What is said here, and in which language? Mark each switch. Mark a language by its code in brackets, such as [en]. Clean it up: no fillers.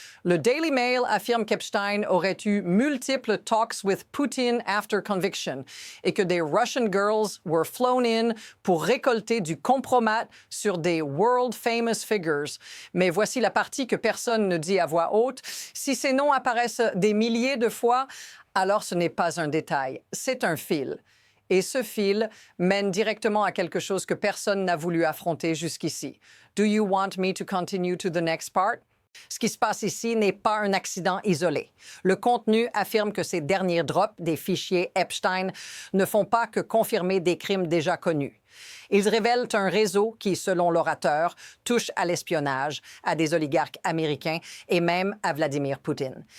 [fr] Le Daily Mail affirme qu'Epstein aurait eu multiples [en] talks with Putin after conviction [fr] et que des [en] Russian girls were flown in [fr] pour récolter du compromat sur des [en] world famous figures. [fr] Mais voici la partie que personne ne dit à voix haute. Si ces noms apparaissent des milliers de fois, alors ce n'est pas un détail, c'est un fil. Et ce fil mène directement à quelque chose que personne n'a voulu affronter jusqu'ici. [en] Do you want me to continue to the next part? [fr] Ce qui se passe ici n'est pas un accident isolé. Le contenu affirme que ces derniers drops des fichiers Epstein ne font pas que confirmer des crimes déjà connus. Ils révèlent un réseau qui, selon l'orateur, touche à l'espionnage, à des oligarques américains et même à Vladimir Poutine.